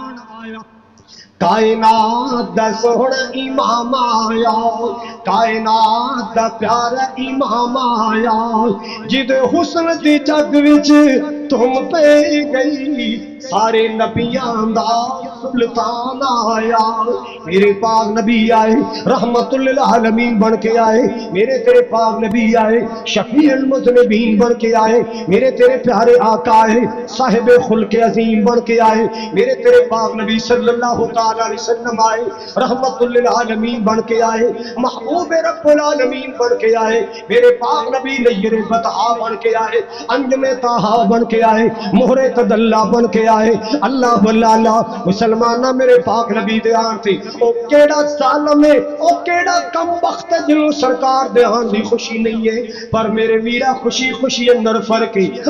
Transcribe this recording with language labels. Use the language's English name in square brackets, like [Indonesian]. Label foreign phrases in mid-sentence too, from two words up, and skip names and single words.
[Punjabi] کائنات دا سوہنا امام آیا، کائنات دا پیارا امام آیا، جیدے حسن دی جگ وچ تم پے گئی، سارے نبیاں دا سلطان آیا. میرے پاک نبی آئے [Arabic] رحمة للعالمين [Punjabi] بن کے آئے، میرے تیرے پاک نبی آئے [Arabic] شفيع المذنبين [Punjabi] بن کے آئے، میرے تیرے پیارے آقا آئے صاحبِ خلقِ عظیم بن کے آئے، میرے تیرے پاک نبی [Arabic] صلى الله تعالى عليه وسلم [Punjabi] آئے [Arabic] رحمة للعالمين [Punjabi] بن کے آئے، محبوب [Arabic] رب العالمين [Punjabi] بن کے آئے، میرے پاک نبی نیرِ بطحا بن کے آئے، انجمِ طٰہٰ بن کے آئے، مہرِ تدلیٰ بن کے آئے. اللہ بلا مسلمانا میرے پاک نبی دے آن تھے او کیہڑا ظالم ہے، او کیہڑا کمبخت ہے جنہوں سرکار دے آن دی خوشی نہیں ہے، پر میرے ویرا خوشی خوشی اندر فرق ہے.